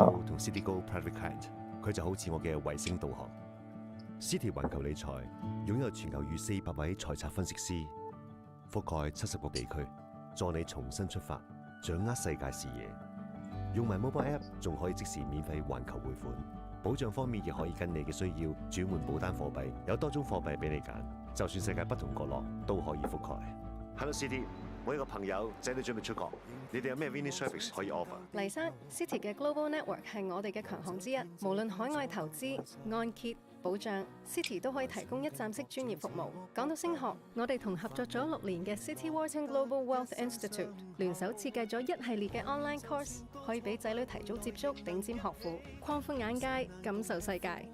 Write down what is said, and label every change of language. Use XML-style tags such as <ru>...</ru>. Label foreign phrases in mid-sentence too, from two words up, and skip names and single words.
<yue>同 CityGo Private Client， 佢就好似我嘅衛星導航。City 環球理財擁有全球逾400位財策分析師，覆蓋70個地區，助你重新出發，掌握世界視野。用埋</yue> <en>mobile app</en> <yue>仲可以即時免費環球匯款，保障方面亦可以跟你嘅需要轉換保單貨幣，有多種貨幣俾你揀，就算世界不同角落都可以覆蓋。Hello City， 我有個朋友仔女準備出國，你哋有咩</yue> <en>winning service</en> <yue>可以 offer？黎生 ，City 嘅</yue> <en>Global Network</en> <yue>係我哋嘅強項之一，無論海外投資、按揭、保障 ，City 都可以提供一站式專業服務。講到升學，我哋同合作咗6年嘅 City Wharton Global Wealth Institute 聯手設計咗一系列嘅</yue> <en>online course，</en> <yue>可以俾仔女提早接觸頂尖學府，擴闊眼界，感受世界。</yue>